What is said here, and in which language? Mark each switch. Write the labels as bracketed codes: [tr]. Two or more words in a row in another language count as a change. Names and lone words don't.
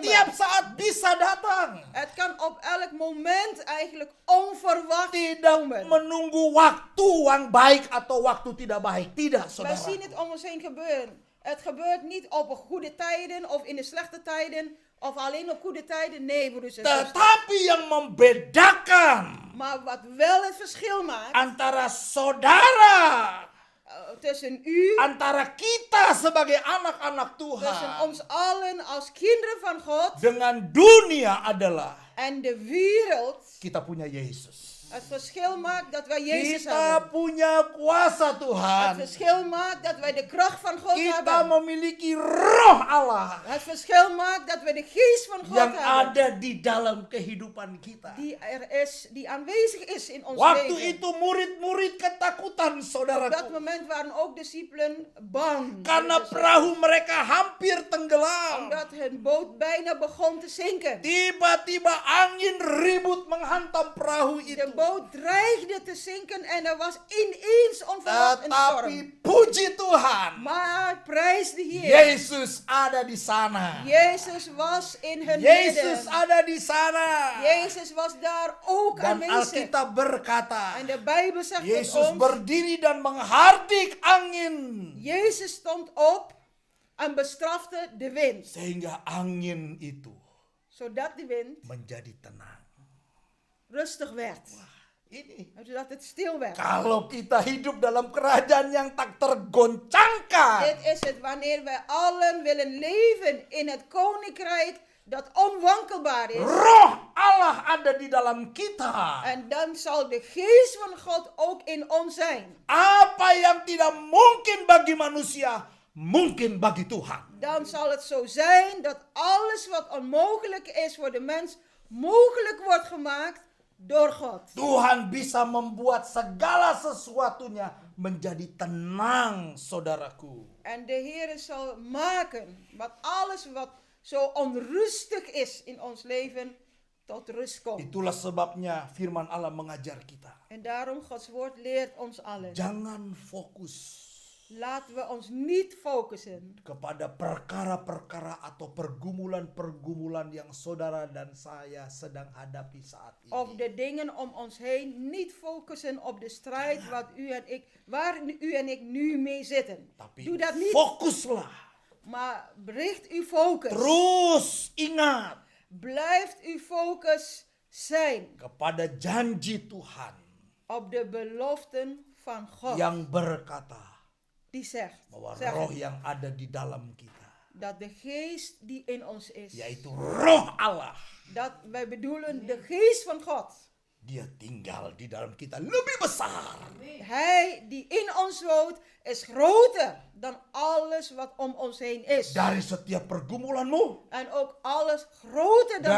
[id] Setiap saat bisa datang. [nl] Het kan op elk moment eigenlijk onverwachts [id] Tidak [nl] komen. [id] menunggu waktu yang baik atau waktu tidak baik. Tidak, [nl] Wij [id] saudara. [nl] zien het om ons heen gebeuren. Het gebeurt niet op goede tijden of in de slechte tijden of alleen op goede tijden. Nee, broeders en zusters. [id] Tetapi yang membedakan [nl] Maar wat wel het verschil maakt [id] antara saudara, [nl] tussen u, [id] antara kita sebagai anak-anak [nl] tussen [id] Tuhan [nl] ons allen als kinderen van God [id] dengan dunia adalah [nl] en de wereld, [id] kita punya Yesus. [nl] het verschil maakt dat wij Jezus [id] Kita [nl] hebben. [id] punya kuasa [nl] Het [id] Tuhan. [nl] verschil maakt dat wij de kracht van God [id] Kita [nl] hebben. [id] memiliki roh Allah [nl] Het verschil maakt dat wij de geest van God [id] yang [nl] hebben. [id] ada di dalam kehidupan kita. [nl] Die er is, die aanwezig is in ons [id] Waktu [nl] leven. [id] itu murid-murid ketakutan, [nl] Op dat [id] saudaraku. [nl] moment waren ook discipelen bang. [id] Karena [nl] Dus, [id] perahu mereka hampir tenggelam. [nl] omdat hun boot bijna begon te zinken. [id] Tiba-tiba angin ribut menghantam perahu [nl] De [id] itu. [nl] boot dreigde te zinken en er was ineens onverwacht een storm. [id] Tetapi puji Tuhan, [nl] Maar prijs de Heer. [id] Yesus ada di sana. [nl] Jezus was in hun [id] Yesus [nl] midden. [id] ada di sana. [nl] Jezus was daar ook [id] Dan [nl] aanwezig. [id] Alkitab berkata, [nl] En de Bijbel zegt [id] Yesus [nl] tot ons, [id] berdiri dan menghardik angin. [nl] Jezus stond op en bestrafte de wind. [id] Sehingga angin itu [nl] Zodat de wind [id] menjadi tenang. [nl] rustig werd. [id] Ini [nl] En zodat het stil werd. [id] kalau kita hidup dalam kerajaan yang tak tergoncangkan. [nl] Dit is het wanneer wij allen willen leven in het koninkrijk dat onwankelbaar is. [id] Roh Allah ada di dalam kita. [nl] En dan zal de geest van God ook in ons zijn. [id] Apa yang tidak mungkin bagi manusia, mungkin bagi Tuhan. [nl] Dan zal het zo zijn dat alles wat onmogelijk is voor de mens mogelijk wordt gemaakt door God. [id] Tuhan bisa membuat segala sesuatunya menjadi tenang, saudaraku. [nl] En de Heer zal maken wat alles wat zo onrustig is in ons leven tot rust komt. [id] Itulah sebabnya firman Allah mengajar kita. [nl] En daarom Gods woord leert ons allen. [id] Jangan fokus [nl] Laten we ons niet focussen [id] kepada perkara-perkara atau pergumulan-pergumulan yang saudara dan saya sedang hadapi saat [nl] op [id] ini. [nl] de dingen om ons heen. Niet focussen op de strijd waar u en ik nu mee zitten. [id] Tapi [nl] Doe dat niet. [id] fokuslah. [nl] Maar richt uw focus. [id] Terus ingat [nl] Blijft uw focus zijn [id] kepada janji Tuhan [nl] op de beloften van God. [id] yang berkata [nl] Die zegt [id] bahwa roh yang ada di dalam kita, [nl] dat de geest die in ons is. [id] yaitu roh Allah, [nl] Dat wij bedoelen de geest van God. [id] dia tinggal di dalam kita lebih besar [nl] Hij die in ons woont is groter dan alles wat om ons heen is. [id] dari setiap pergumulanmu, [nl] En ook alles groter dan